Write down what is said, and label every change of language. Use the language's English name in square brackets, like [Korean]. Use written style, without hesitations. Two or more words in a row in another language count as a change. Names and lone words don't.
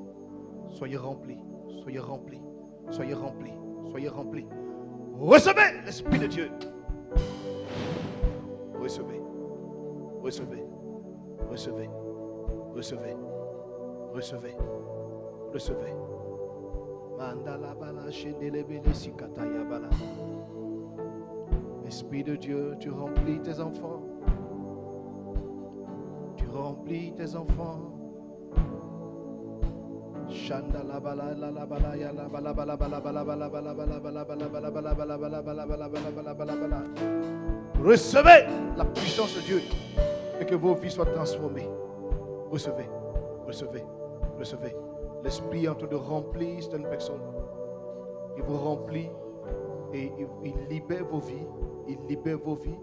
[French] Soyez remplis. Soyez remplis. Soyez remplis. Soyez remplis. Recevez l'Esprit de Dieu. Recevez. Recevez. Recevez. Recevez. Recevez. Recevez. Mandala bala shendele bele sikataya bala. Esprit de Dieu, tu remplis tes enfants. Tu remplis tes enfants. Shanda la bala la bala ya la bala bala bala bala bala bala bala bala bala bala bala bala bala bala bala bala bala bala. Recevez la puissance de Dieu et que vos vies soient transformées. Recevez, recevez, recevez. L'Esprit est en train de remplir certaines personnes. Il vous remplit et il libère vos vies. Il libère vos vies.